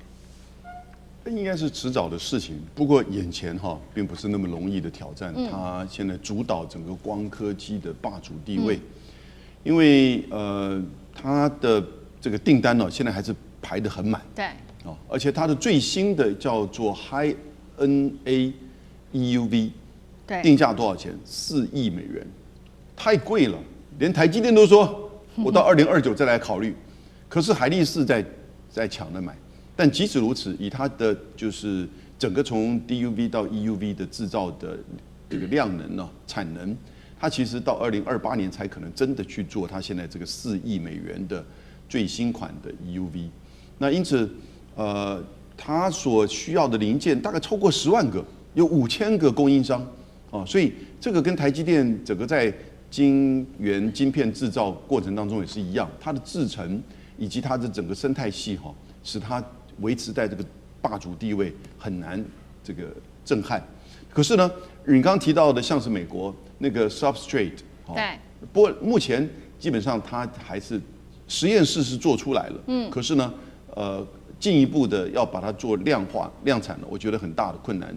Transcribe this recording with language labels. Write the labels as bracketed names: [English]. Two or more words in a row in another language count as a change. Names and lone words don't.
[Chinese] 應該是遲早的事情，不過眼前並不是那麼容易的挑戰。他現在主導整個光刻機的霸主地位，因為他的這個訂單现在還是排得很滿。對。而且它的最新的叫做 High NA EUV，定價多少錢？4億美元，太貴了，連台積電都說我到2029再來考慮。可是海力士在搶着買。但即使如此，以它的就是整個從 DUV 到 EUV 的製造的這個量能呢、產能，它其實到2028年才可能真的去做它現在這個4億美元的最新款的 EUV。那因此，它所需要的零件大概超過10 萬個，有5000個供應商啊，所以這個跟台積電整個在晶圓晶片製造過程當中也是一樣，它的製程以及它的整個生態系使它維持在這個霸主地位很難這個震撼。可是呢，你剛剛提到的像是美國那個 substrate，對，不過目前基本上它還是實驗室是做出來了，可是呢，進一步的要把它做量化量產了，我覺得很大的困難。